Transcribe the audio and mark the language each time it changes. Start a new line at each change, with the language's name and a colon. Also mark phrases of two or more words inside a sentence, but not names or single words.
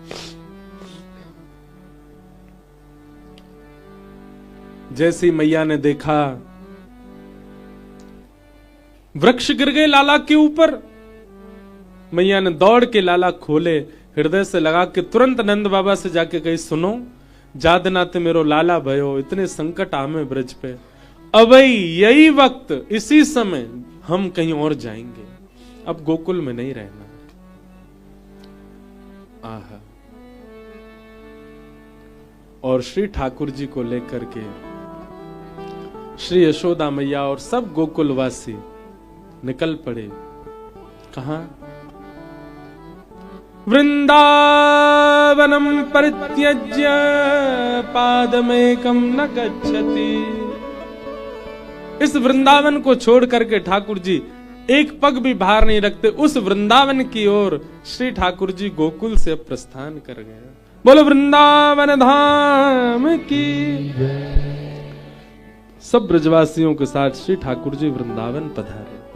Hindi: जैसी मैया ने देखा वृक्ष गिर गए लाला के ऊपर, मैया ने दौड़ के लाला खोले, हृदय से लगा के तुरंत नंद बाबा से जाके कही, सुनो जादनाते मेरो लाला भयो, इतने संकट आमे ब्रज पे, अब यही वक्त इसी समय हम कहीं और जाएंगे, अब गोकुल में नहीं रहना। आहा। और श्री ठाकुर जी को लेकर के श्री यशोदा मैया और सब गोकुलवासी निकल पड़े। कहां?
Sanskrit: वृंदावनम परित्यज्य पादमेकम न गच्छति।
Hindi: इस वृंदावन को छोड़ करके ठाकुर जी एक पग भी बाहर नहीं रखते। उस वृंदावन की ओर श्री ठाकुर जी गोकुल से प्रस्थान कर गए। बोलो वृंदावन धाम की। सब ब्रजवासियों के साथ श्री ठाकुर जी वृंदावन पधारे।